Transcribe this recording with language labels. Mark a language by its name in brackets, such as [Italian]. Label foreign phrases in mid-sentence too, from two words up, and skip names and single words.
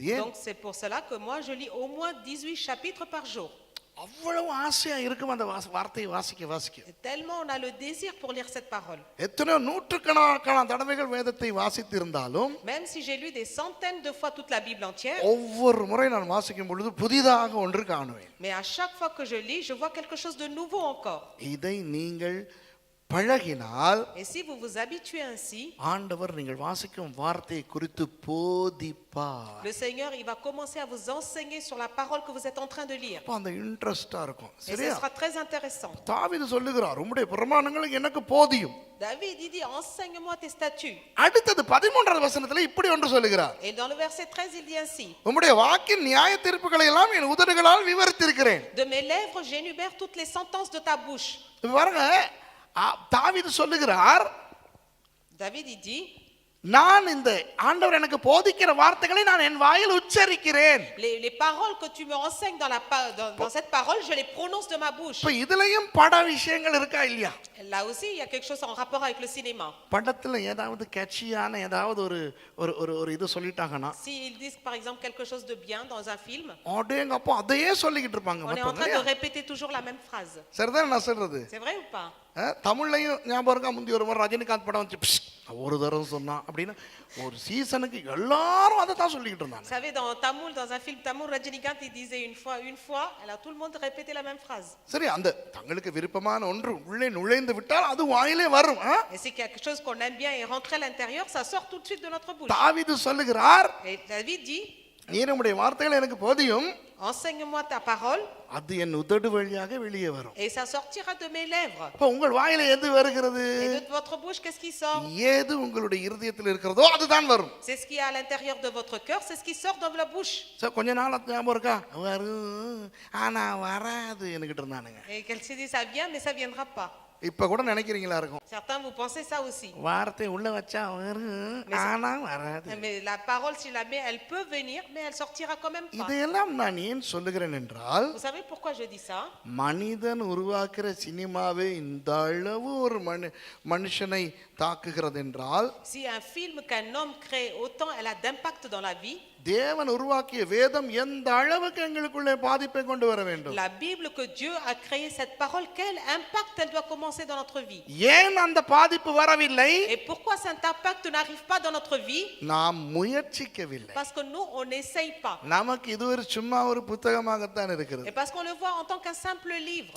[Tamil] ஏன்? [French] Donc c'est pour cela que moi je lis au moins 18 chapitres par jour. [Tamil] அவ்வளவு ஆசையா இருக்கும் அந்த வார்த்தையை வாசிக்க. [French] Tellement on a le désir pour lire cette parole. [Tamil] எத்தனையோ நூற்றுக்கணக்கான தடவைகள் வேதத்தை வாசித்து இருந்தாலும் [French] Même si j'ai lu des centaines de fois toute la Bible entière, [Tamil] ஒவ்வொரு முறை நான் வாசிக்கும் பொழுது புதிதாக ஒன்று காணுவேன். [French] mais à chaque fois que je lis, je vois quelque chose de nouveau encore. [Tamil] இதை நீங்கள் பழகினால் [French] Et si vous vous habituez ainsi, [Tamil] ஆண்டவர் நீங்கள் வாசிக்கும் வார்த்தையை குறித்து போதிப்பார். [French] le Seigneur, il va commencer à vous enseigner sur la parole que vous êtes en train de lire. [Tamil] அப்ப அந்த இன்ட்ரெஸ்டா இருக்கும். [French] Et ce [Tamil] சரியா? [French] sera très intéressant. [Tamil] தாவீது சொல்லுகிறார் உம்முடைய பிரமாணங்கள் எனக்கு போதியும். [French] David, il dit, enseigne-moi tes statuts. [Tamil] அடுத்தது 13வது வசனத்துல இப்படி ஒன்று சொல்லுகிறார். [French] Et dans le verset 13, il dit ainsi, [Tamil] உம்முடைய வாக்கின் நியாய தீர்ப்புகளை எல்லாம் என் உதடுகளால் விவரித்திருக்கிறேன். [French] de mes lèvres, j'énumère toutes les sentences de ta bouche. [Tamil] இப்ப பாருங்க தாவீது சொல்லுகிறார், [French] David, il dit, [Tamil] நான் இந்த ஆண்டவர் எனக்கு போதிக்கிற வார்த்தைகளை நான் என் வாயில் உச்சரிக்கிறேன். [French] les paroles que tu me enseignes dans cette parole, je les prononce de ma bouche. [Tamil] இப்ப இதுலயும் பட விஷயங்கள் இருக்கா இல்லையா? [French] Là aussi, il y a quelque chose en rapport avec le cinéma. [Tamil] படத்துல ஏதாவது கேட்சியான ஏதாவது ஒரு இது சொல்லிட்டாங்கன்னா [French] S'ils disent par exemple quelque chose de bien dans un film, [Tamil] அடேங்கப்பா அதையே சொல்லிக்கிட்டு இருப்பாங்க [French] on est en train [Tamil] மத்தவங்க. [French] de répéter toujours la même phrase. [Tamil] சரிதான் நான் சொல்றது? [French] C'est vrai ou pas? [Tamil] தமிழ்லையும் ஞாபகம் இருக்கா, முந்தி ஒரு முறை ரஜினிகாந்த் படம் வந்து ஒரு தரம் சொன்னான் அப்படின்னா ஒரு சீசனுக்கு எல்லாரும் அதை தான் சொல்லிக்கிட்டு [French] Vous [Tamil] இருந்தாங்க. [French] savez, dans un film Tamoul, Rajinikanth, il disait une fois, alors tout le monde répétait la même phrase. [Tamil] சரி, அந்த தங்களுக்கு விருப்பமான ஒன்று உள்ளே நுழைந்து விட்டால் அது வாயிலே வரும். [French] Et c'est quelque chose qu'on aime bien et rentrer à l'intérieur, ça sort tout de suite de notre bouche. [Tamil] தாவீது சொல்லுகிறார், [French] Et David dit, [Tamil] நீ நம்முடைய வார்த்தைகள் எனக்கு போதியும், [French] enseigne-moi ta parole [Tamil] அது என் உதடு வழியாக வெளியே வரும். [French] et ça sortira de mes lèvres. [Tamil] இப்ப உங்கள் வாயில எது வருகிறது? [French] Et de votre bouche, qu'est-ce qui sort? [Tamil] ஏது உங்களுடைய இருதயத்தில் இருக்கிறதோ அதுதான் வரும். [French] C'est ce qui est à l'intérieur de votre cœur, c'est ce qui sort de la bouche. [Tamil] சரி, கொஞ்ச நாள் ஞாபகம் இருக்கா? வரும் ஆனா வராது என்கிட்ட இருந்தானுங்க. [French] Et qu'elle s'est dit, ça vient, mais ça viendra pas. [Tamil] இப்ப கூட நினைக்கிறீங்களா இருக்கும், [French] Certains, vous pensez ça aussi. [Tamil] வார்த்தை உள்ள வச்சா வரும் ஆனா வராது. [French] Mais la parole, si la mets, elle peut venir, mais elle sortira quand même pas. [Tamil] இதையெல்லாம் நான் ஏன் சொல்லுகிறேன் என்றால், [French] Vous savez pourquoi je dis ça? [Tamil] மனிதன் உருவாக்குற சினிமாவே இந்த அளவு ஒரு மனுஷனை தாக்குகிறது என்றால், [French] Si un film qu'un homme crée, autant elle a d'impact dans la vie. [Tamil] தேவன் உருவாக்கிய வேதம் எந்த அளவுக்கு எங்களுக்குள்ளே பாதிப்பை கொண்டு வர வேண்டும். [French] La Bible que Dieu a créé cette parole, quel impact elle doit commencer dans notre vie? [Tamil] ஏன் அந்த பாதிப்பு வரவில்லை? [French] Et pourquoi cet impact n'arrive pas dans notre vie? [Tamil] நாம் முயற்சிக்கவில்லை. [French] Parce que nous, on n'essaye pas. [Tamil] நமக்கு இது ஒரு சும்மா ஒரு புத்தகமாகத்தான் [French] Et [Tamil] இருக்கிறது. [French] parce qu'on le voit en tant qu'un simple livre.